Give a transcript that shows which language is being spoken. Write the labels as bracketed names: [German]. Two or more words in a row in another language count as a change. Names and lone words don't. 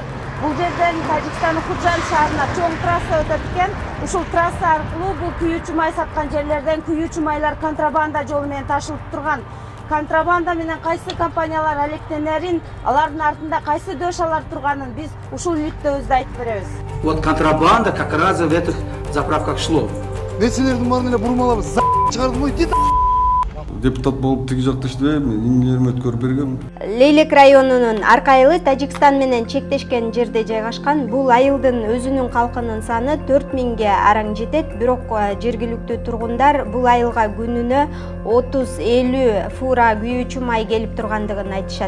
[Kyrgyz] Бул жерден Тажикстандын Худжан шаарына чоң трасса өтөт экен. Ушул трасса аркылуу бул куюучу май саткан жерлерден куюучу майлар контрабанда жолу менен ташылып турган. Контрабанда менен кайсы компаниялар алектенерин, алардын артында кайсы дөшалар турганын биз ушул иликтөөбүздө айтып беребиз. [Russian] Вот контрабанда как раз в этих заправках шло. [Kyrgyz] Нерселердин баарын эле бурмалап чыгардым ой дейт. Депутат болуп тиги жакта иштебейм, эмнелерим өткөрүп бергем. Лейлек районунун арка айылы Тажикстан менен чектешкен жерде жайгашкан. Бул айылдын өзүнүн калкынын саны 4000ге араң жетет, бирок жергиликтүү тургундар бул айылга күнүнө 30-50 фура күйүүчү май келип тургандыгын айтышат.